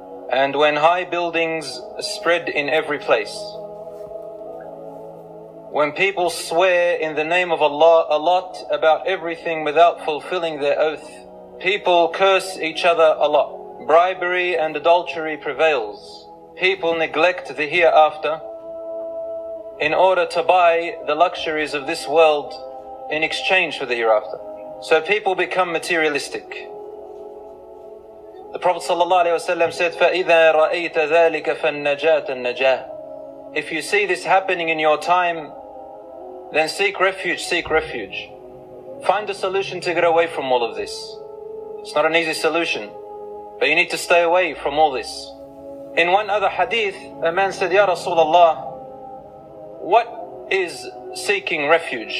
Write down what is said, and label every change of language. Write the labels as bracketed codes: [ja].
[en] and when high buildings spread in every place, when people swear in the name of Allah a lot about everything without fulfilling their oath, people curse each other a lot, bribery and adultery prevails, people neglect the hereafter in order to buy the luxuries of this world in exchange for the hereafter. So people become materialistic. The Prophet ﷺ said, [ar] فَإِذَا رَأَيْتَ ذَلِكَ فَالنَّجَاةَ النَّجَاةِ. [en] If you see this happening in your time, then seek refuge, seek refuge. Find a solution to get away from all of this. It's not an easy solution, but you need to stay away from all this. In one other hadith, a man said, Ya Rasulullah, what is seeking refuge?